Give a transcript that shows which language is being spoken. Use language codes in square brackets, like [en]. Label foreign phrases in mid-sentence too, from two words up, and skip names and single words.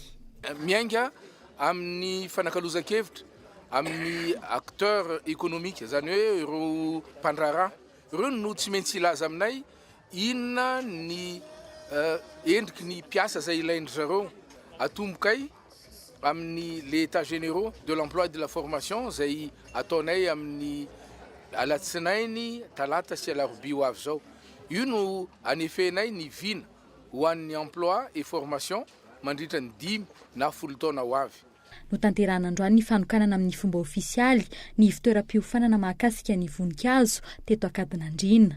[mg] Miainga amin'ny fanakalozan-kevitra amin'ny [fr] acteur économique [mg] zany hoe ireo mpandraharaha ireo no tsy maintsy ilaza aminay inona ny endriky ny mpiasa zay ilaindry zareo atombokay amin'ny [fr] les états généraux de l'emploi et de la formation [mg] zay ataonay amin'ny alatsinainy talata sy alarobia ho avy zao. Io no anefenay ny vina ho an'ny [fr] emploi et formation [mg] mandritra ny 5 na 10 taona ho avy. No tanterahana androany ny fanokanana amin'ny fomba ofisialy ny fitoeram-piofanana mahakasika ny voninkazo teto Kadinandrina.